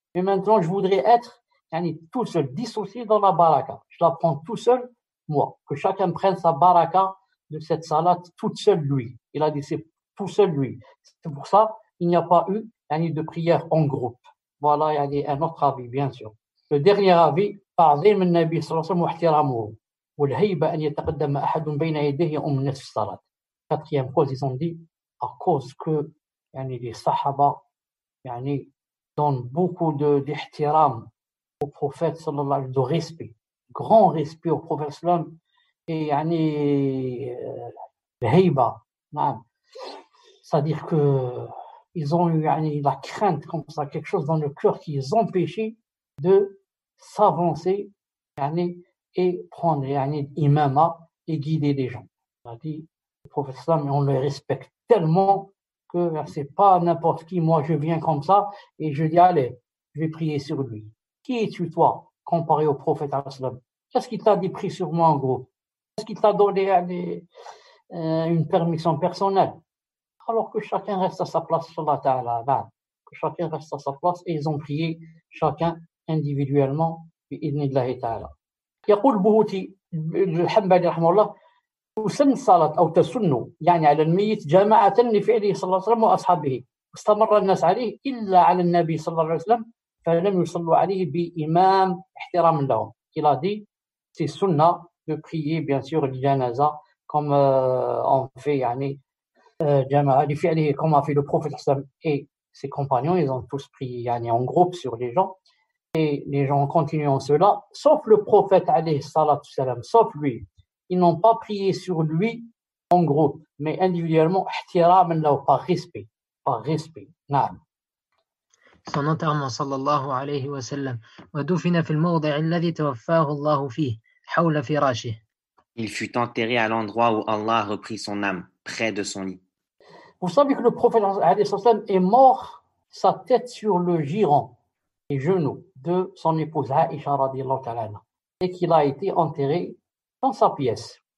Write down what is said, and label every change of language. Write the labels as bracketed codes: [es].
[fr] Mais maintenant, je voudrais être tout seul, dissocié dans la baraka. Je la prends tout seul, moi. Que chacun prenne sa baraka de cette salat toute seule, lui. Il a dit, c'est tout seul, lui. C'est pour ça qu'il n'y a pas eu de prière en groupe. Voilà, il y a un autre avis, bien sûr. Le dernier avis, [ar] تعظيم النبي صلى الله عليه وسلم واحترامه والهيبة أن يتقدم أحد بين يديه يؤم الناس في الصلاة. [fr] Quatrième cause, ils ont dit, à cause que les sahaba donnent beaucoup d'ihtiram au prophète sallallahu alayhi wa sallam, de respect, grand respect au prophète sallallahu alayhi wa sallam, et hayba, c'est-à-dire que ils ont eu la crainte comme ça, quelque chose dans le cœur qui les empêchait de s'avancer et prendre l'imama et guider les gens. On a dit, le prophète sallallahu alayhi wa sallam, on le respecte tellement que c'est pas n'importe qui. Moi, je viens comme ça et je dis, allez, je vais prier sur lui. Qui es-tu, toi, comparé au prophète sallam? Qu'est-ce qu'il t'a dit, prie sur moi en groupe? Est-ce qu'il t'a donné une permission personnelle? Alors que chacun reste à sa place, sallallahu ta'ala. que chacun reste à sa place, et ils ont prié chacun individuellement [ar] بإذن الله تعالى. يقول البهوتي الحنبلي رحمه الله: تسن الصلاة أو تسن يعني على الميت جماعة لفعله صلى الله عليه وسلم وأصحابه، استمر الناس عليه إلا على النبي صلى الله عليه وسلم فلم يصلوا عليه بإمام احتراما لهم. [fr] Il a dit c'est sunna de prier bien sûr le janaza comme on fait [ar] يعني جماعة لفعله [fr] comme a fait le prophète et ses compagnons, ils ont tous prié يعني en groupe sur les gens. Et les gens continuent en cela, sauf le prophète alayhi salatu salam, sauf lui. Ils n'ont pas prié sur lui en groupe, mais individuellement, par respect. Par respect. [ar] نعم. [fr] Son enterrement [ar] صلى الله عليه وسلم ودفن في الموضع الذي توفاه الله فيه حول فراشه. [fr] Il fut enterré à l'endroit où Allah a repris son âme, près de son lit. Vous savez que le prophète alayhi salam est mort, sa tête sur le giron, les genoux de son épouse Aïcha radiyallahu ta'ala anha, et qu'il a été enterré dans sa pièce.